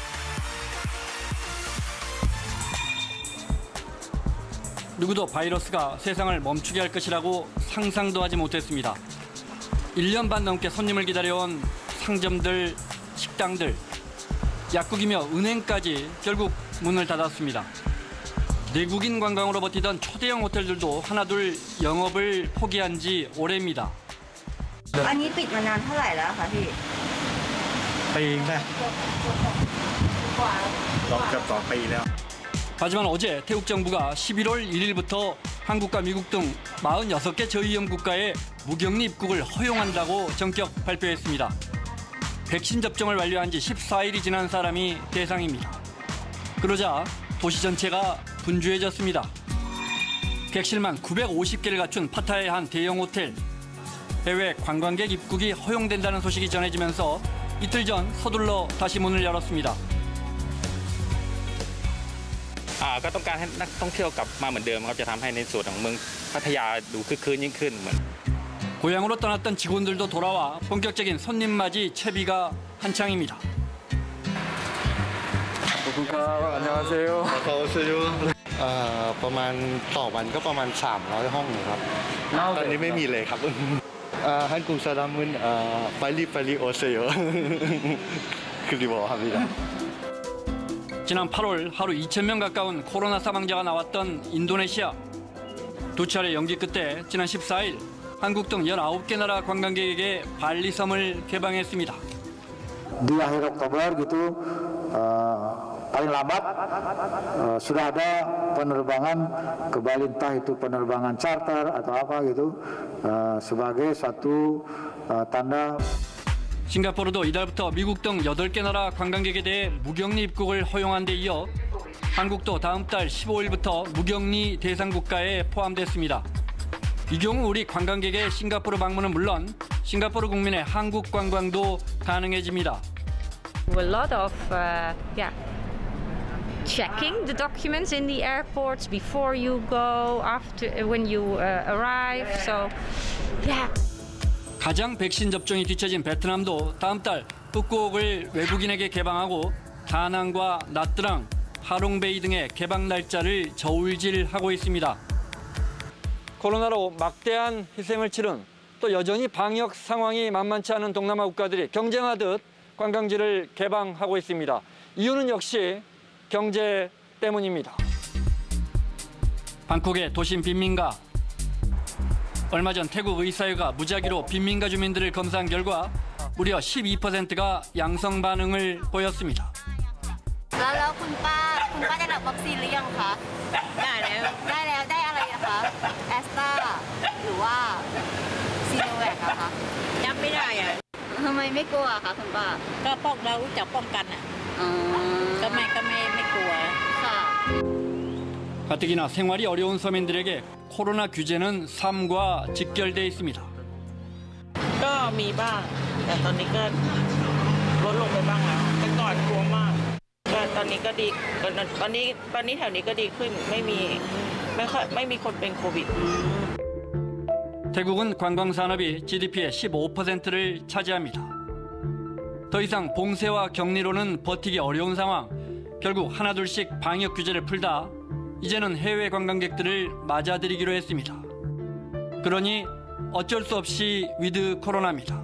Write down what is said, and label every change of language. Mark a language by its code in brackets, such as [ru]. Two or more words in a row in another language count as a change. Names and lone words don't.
[ko] 누구도 바이러스가 세상을 멈추게 할 것이라고 상상도 하지 못했습니다. 1년 반 넘게 손님을 기다려온 상점들, 식당들, 약국이며 은행까지 결국 문을 닫았습니다. 내국인 관광으로 버티던 초대형 호텔들도 하나둘 영업을 포기한 지 오래입니다. [th] อันนี้ปิดมานานเท่าไหร่แล้วคะพี่ปีนึงเกือบ2 ปีแล้ว [ko] 하지만 어제 태국 정부가 11월 1일부터 한국과 미국 등 46개 저위험 국가에 무격리 입국을 허용한다고 전격 발표했습니다. 백신 접종을 완료한 지 14일이 지난 사람이 대상입니다. 그러자 도시 전체가 분주해졌습니다. 객실만 950개를 갖춘 파타야의 한 대형 호텔. 해외 관광객 입국이 허용된다는 소식이 전해지면서 이틀 전 서둘러 다시 문을 열었습니다. [th] ก็ต้องการให้นักท่องเที่ยวกลับมาเหมือนเดิมครับจะทำให้ในส่วนของเมืองพัทยาดูคึกคืนยิ่งขึ้นเหมือน [ko] 고향으로 떠났던 직원들도 돌아와 본격적인 손님 맞이 채비가 한창입니다. 안녕하세요. 어서 오세요. [th] ประมาณต่อวันก็ประมาณ300ห้องครับตอนนี้ไม่มีเลยครับ [ko] 한국 사람은 빨리빨리 오세요. 그리워 합니다. 지난 8월 하루 2,000명 가까운 코로나 사망자가 나왔던 인도네시아. 두 차례 연기 끝에 지난 14일 한국 등 19개 나라 관광객에게 발리섬을 개방했습니다. [id] Di akhir Oktober gitu paling lambat sudah ada penerbangan ke Bali, entah itu penerbangan charter atau apa gitu sebagai satu tanda. [ko] 싱가포르도 이달부터 미국 등 8개 나라 관광객에 대해 무격리 입국을 허용한 데 이어 한국도 다음 달 15일부터 무격리 대상 국가에 포함됐습니다. 이 경우 우리 관광객의 싱가포르 방문은 물론 싱가포르 국민의 한국 관광도 가능해집니다. [en] A lot of checking the documents in the airports before you go, after when you arrive. So, yeah. [ko] 가장 백신 접종이 뒤처진 베트남도 다음 달 푸꾸옥을 외국인에게 개방하고 다낭과 나트랑, 하롱베이 등의 개방 날짜를 저울질하고 있습니다. 코로나로 막대한 희생을 치른 또 여전히 방역 상황이 만만치 않은 동남아 국가들이 경쟁하듯 관광지를 개방하고 있습니다. 이유는 역시 경제 때문입니다. 방콕의 도심 빈민가. 얼마 전 태국 의사회가 무작위로 빈민가 주민들을 검사한 결과 무려 12%가 양성 반응을 보였습니다. [th] แล้วคุณป้าได้รับวัคซีนหรือยังคะได้แล้วได้อะไรนะคะแอสตราหรือว่าซีโนแวคอะคะยังไม่ได้อะทำไมไม่กลัวคะคุณป้าก็ป้องเรารู้จักป้องกันอะก็ไม่กลัวค่ะ [ko] 가뜩이나 생활이 어려운 서민들에게 코로나 규제는 삶과 직결돼 있습니다. [th] ก็มีบ้างแต่ตอนนี้ก็ลดลงไปบ้างแล้วแต่ก่อนกลัวมากก็ตอนนี้ก็ดีตอนนี้แถวนี้ก็ดีขึ้นไม่มีคนเป็นโควิด [ko] 태국은 관광 산업이 GDP의 15%를 차지합니다. 더 이상 봉쇄와 격리로는 버티기 어려운 상황. 결국 하나둘씩 방역 규제를 풀다 이제는 해외 관광객들을 맞아들이기로 했습니다. 그러니 어쩔 수 없이 위드 코로나입니다.